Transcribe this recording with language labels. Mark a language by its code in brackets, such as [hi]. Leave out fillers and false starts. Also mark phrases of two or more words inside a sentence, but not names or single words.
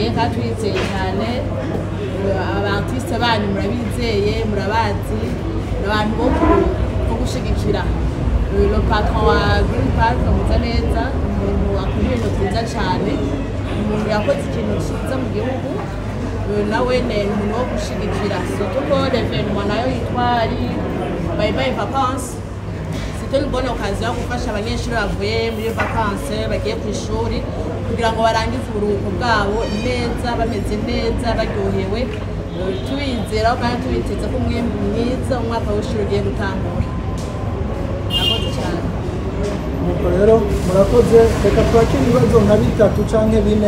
[rn] kandi tubizeye cyane abartiste banyu murabizeye murabazi n'abantu bo gushigikira [fr] le patron [rn] wa Green Park amuza neza umuntu akora ibintu byiza cyane umuntu yakoze ikintu cyiza mu gihugu nawe ni umuntu wo gushigikira surtout ko l'événement nayo yitwa ari bye bye vacances. [fr] C'était une bonne occasion [rn] gufasha abanyeshuri bavuye muri vacances bagiye ku ishuri kugira ngo barangize uburuhuko bwabo neza bameze neza baryohewe tubizera kandi tubiteze ko umwembe mwiza umwaka w'ishuri ugiye gutangura. Murakoze cyane. Nuko rero murakoze, reka twakire ibibazo nka bitatu canke bine.